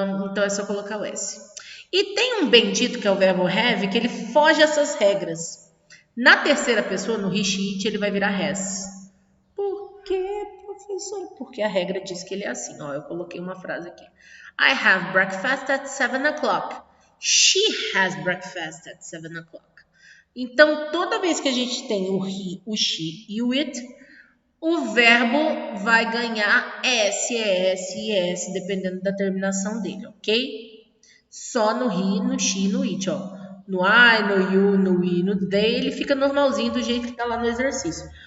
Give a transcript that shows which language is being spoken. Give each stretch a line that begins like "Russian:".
Portuguese: Então é só colocar o S. E tem um bendito que é o verbo have, que ele foge essas regras. Na terceira pessoa, no he, she, it, ele vai virar has. Por quê, professor? Porque a regra diz que ele é assim. Ó, eu coloquei uma frase aqui.
English: I have breakfast at 7 o'clock. She has breakfast at 7 o'clock.
Portuguese: Então, toda vez que a gente tem o he, o she e o it, o verbo vai ganhar S, ES e S, dependendo da terminação dele, ok? Só no he, no she e no it, ó. No I, no you, no we, no they, ele fica normalzinho do jeito que tá lá no exercício.